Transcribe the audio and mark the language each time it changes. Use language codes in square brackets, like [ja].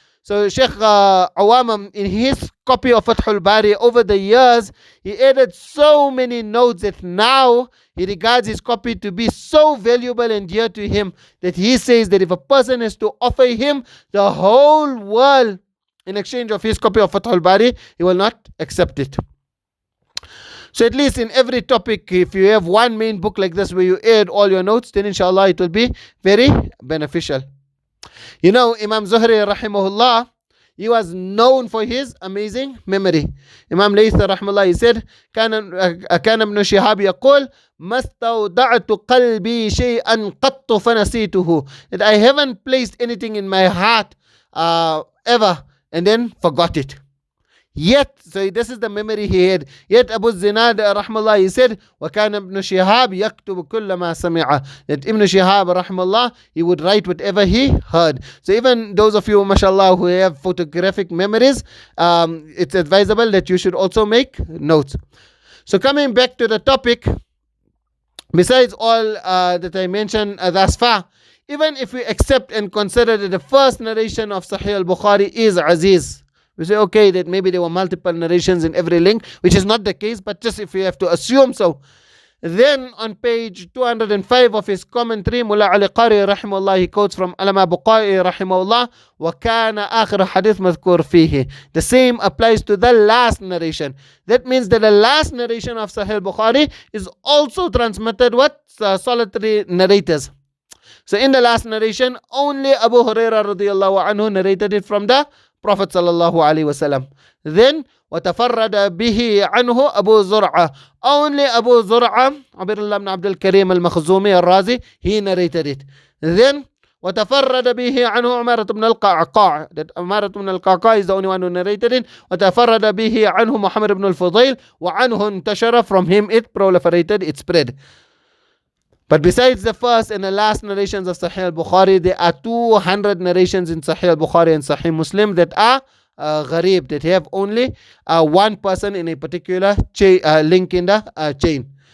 [en] So Sheikh Awamam, in his copy of Fathul Bari, over the years, he added so many notes that now he regards his copy to be so valuable and dear to him that he says that if a person has to offer him the whole world in exchange of his copy of Fathul Bari, he will not accept it. So at least in every topic, if you have one main book like this where you add all your notes, then inshallah it will be very beneficial. You know, Imam Zuhri rahimahullah, he was known for his amazing memory. Imam Layth rahimahullah, he said, [ar] كان ابن شهاب يقول ما استودعت قلبي شيئا قط فنسيته. [en] That I haven't placed anything in my heart ever and then forgot it. Yet, so this is the memory he had. Yet Abu Zinad rahmallah, he said, [ar] وَكَانَ ابْنُ شِهَابِ يَكْتُبُ كُلَّ مَا سَمِعَ. [en] That Ibn Shihab rahmallah, he would write whatever he heard. So even those of you, mashallah, who have photographic memories, it's advisable that you should also make notes. So coming back to the topic, besides all that I mentioned thus far, even if we accept and consider that the first narration of Sahih al-Bukhari is Aziz, we say, okay, that maybe there were multiple narrations in every link, which is not the case, but just if we have to assume so. Then on page 205 of his commentary, Mullah Ali Qari rahimahullah, he quotes from Allama Buqai rahimahullah, [ar] وَكَانَ آخِرَ حَدِيث مَذْكُورْ فِيهِ. [en] The same applies to the last narration. That means that the last narration of Sahih Bukhari is also transmitted with solitary narrators. So in the last narration, only Abu Hurairah radiyallahu anhu narrated it from the Prophet sallallahu alaihi wasallam. Then [ar] وَتَفَرَّدَ بِهِ عَنْهُ أَبُو زُرْعَةَ. [en] Only Abu Zur'a, Abdullah ibn Abdul Karim al-Makhzumi al-Razi, he narrated it. Then [ar] وتفرد به عنه عمارة بن القعقاع. [en] That عمارة بن القعقاع is the only one who narrated it. [ar] وتفرد به عنه محمد بن الفضيل وعنه انتشر. [en] From him it proliferated, it spread. But besides the first and the last narrations of Sahih al-Bukhari, there are 200 narrations in Sahih al-Bukhari and Sahih Muslim that are gharib, that have only one person in a particular link in the chain.